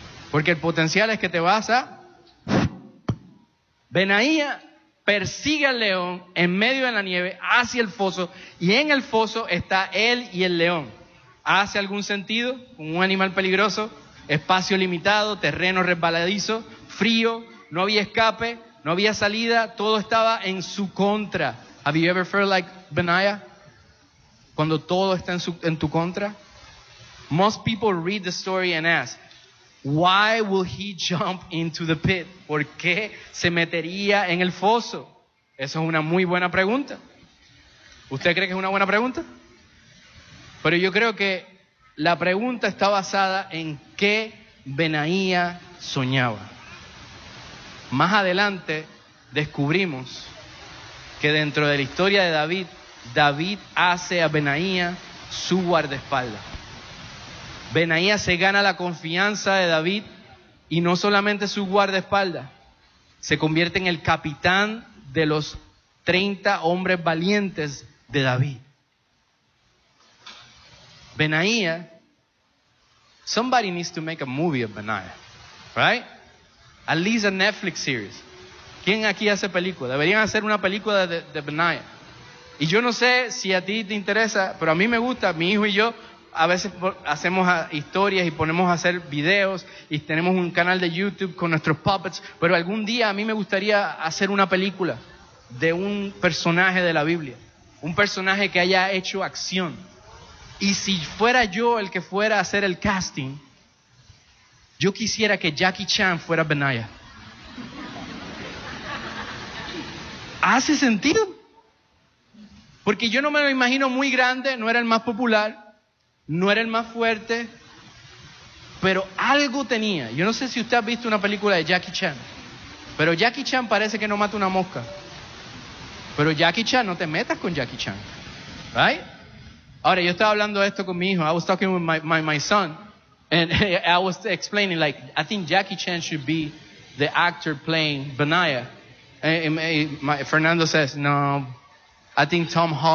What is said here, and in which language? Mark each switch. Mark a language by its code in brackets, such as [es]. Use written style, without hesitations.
[es] Porque el potencial es que te vas a... Benaiah persigue al león en medio de la nieve hacia el foso y en el foso está él y el león. ¿Hace algún sentido? Un animal peligroso, espacio limitado, terreno resbaladizo, frío, no había escape, no había salida, todo estaba en su contra. [en] Have you ever felt like Benaiah? [es] Cuando todo está en tu contra. [en] Most people read the story and ask, why will he jump into the pit? [es] ¿Por qué se metería en el foso? Esa es una muy buena pregunta. ¿Usted cree que es una buena pregunta? Pero yo creo que la pregunta está basada en qué Benaiah soñaba. Más adelante descubrimos que dentro de la historia de David, David hace a Benaiah su guardaespaldas. Benaiah se gana la confianza de David y no solamente su guardaespaldas, se convierte en el capitán de los 30 hombres valientes de David. [en] Benaiah, somebody needs to make a movie of Benaiah, right? At least a Netflix series. [es] ¿Quién aquí hace película? Deberían hacer una película de Benaiah. Y yo no sé si a ti te interesa, pero a mí me gusta. Mi hijo y yo a veces hacemos historias y ponemos a hacer videos y tenemos un canal de YouTube con nuestros puppets, pero algún día a mí me gustaría hacer una película de un personaje de la Biblia, un personaje que haya hecho acción. Y si fuera yo el que fuera a hacer el casting, yo quisiera que Jackie Chan fuera Benaiah. ¿Hace sentido? Porque yo no me lo imagino muy grande, no era el más popular, no era el más fuerte, pero algo tenía. Yo no sé si usted ha visto una película de Jackie Chan, pero Jackie Chan parece que no mata una mosca. Pero Jackie Chan, no te metas con Jackie Chan. ¿Right? Ahora, yo estaba hablando de esto con mi hijo. [en] I was talking with my son. And I was explaining, like, I think Jackie Chan should be the actor playing Benaiah. And Fernando says, no, I think Tom Holland.